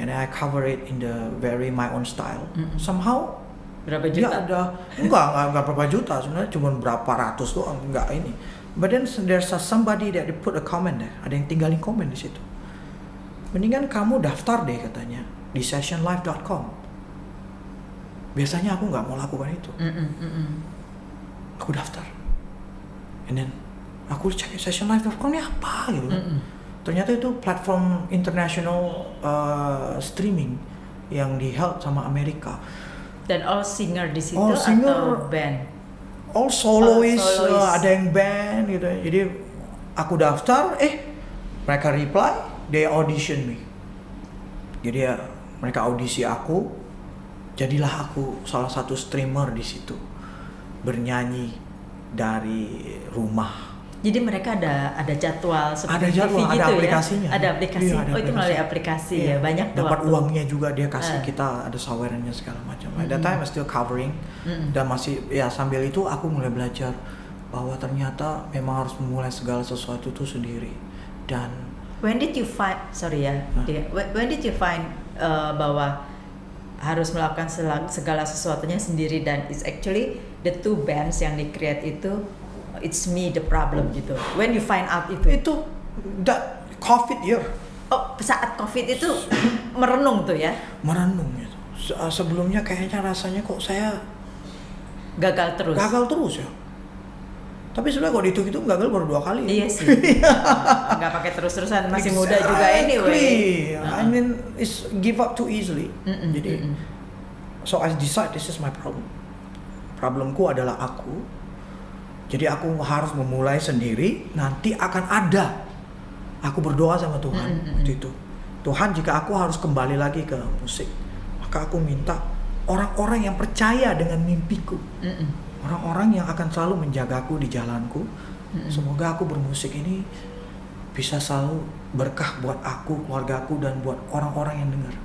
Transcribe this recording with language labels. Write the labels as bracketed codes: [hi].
[en] And I cover it in the very my own style. Somehow [id] berapa juta? Dia ada enggak berapa juta sebenarnya, cuma berapa ratus doang, enggak ini. [en] But then there's somebody that they put a comment there. [id] Ada yang tinggalin komen di situ. Mendingan kamu daftar deh katanya di sessionlive.com. Biasanya aku nggak mau lakukan itu. Aku daftar. [en] And then [id] aku cek sessionlive.com ini apa gitu. Ternyata itu platform international streaming yang di-held sama Amerika. Dan all singer di situ atau band? All soloist. Ada yang band gitu. Jadi aku daftar, mereka reply, [en] they audition me. [id] Jadi ya mereka audisi aku, jadilah aku salah satu streamer di situ, bernyanyi dari rumah. Jadi mereka ada jadwal seperti TV gitu ada aplikasinya. Ada aplikasi. Itu melalui aplikasi ya. Banyak dapat uangnya juga, dia kasih kita ada sawerannya segala macam. [en] At that time I still covering [id] dan masih ya sambil itu aku mulai belajar bahwa ternyata memang harus memulai segala sesuatu itu sendiri. Dan [en] when did you find when did you find [id] bahwa harus melakukan segala sesuatunya sendiri, dan [en] it's actually the two bands [id] yang di [en] create itu it's me the problem gitu. When you find out itu that COVID year. [id] Oh, saat COVID itu merenung tuh ya? Merenung itu. Sebelumnya kayaknya rasanya kok saya gagal terus ya. Tapi sebenarnya kalau dihitung gagal baru 2 kali. Iya sih. Nggak pakai terus-terusan, masih muda juga anyway. [en] I mean, it's give up too easily. [id] Jadi, [en] so I decide this is my problem. [id] Problemku adalah aku. Jadi aku harus memulai sendiri. Nanti akan ada. Aku berdoa sama Tuhan waktu itu. Tuhan, jika aku harus kembali lagi ke musik, maka aku minta orang-orang yang percaya dengan mimpiku. Orang-orang yang akan selalu menjagaku di jalanku. Semoga aku bermusik ini bisa selalu berkah buat aku, keluargaku, dan buat orang-orang yang dengar.